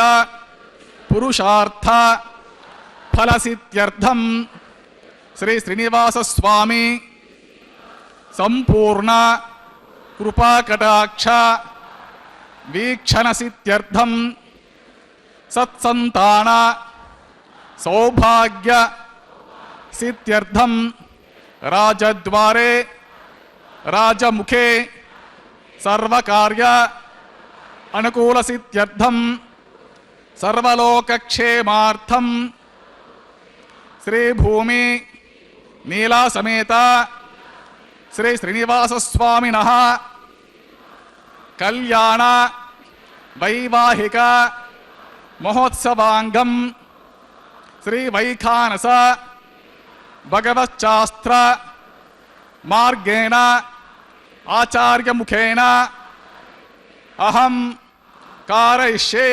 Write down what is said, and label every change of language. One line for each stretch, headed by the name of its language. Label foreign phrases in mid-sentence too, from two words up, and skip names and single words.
Sanskrit: పురుషార్థ ఫలసిద్ధ్యర్థం శ్రీ శ్రీనివాసస్వామి సంపూర్ణ కృపాకటాక్ష వీక్షణ సిద్ధ్యర్థం సత్సంతాన సౌభాగ్య సిద్ధ్యర్థం రాజద్వారే రాజముఖే సర్వకార్య అనుకూల సిద్ధ్యర్థం సర్వలోకక్షేమార్థం శ్రీభూమి నీలా సమేత శ్రీ శ్రీనివాసస్వామినః కళ్యాణ ವೈವಾಹಿಕ ಮಹೋತ್ಸವಾಂಗಂ ಶ್ರೀ ವೈಖಾನಸ ಭಗವಚ್ಚಾಸ್ತ್ರ ಮಾರ್ಗೇಣ ಆಚಾರ್ಯ ಮುಖೇನ ಅಹಂ ಕಾರಯಿಷ್ಯೆ.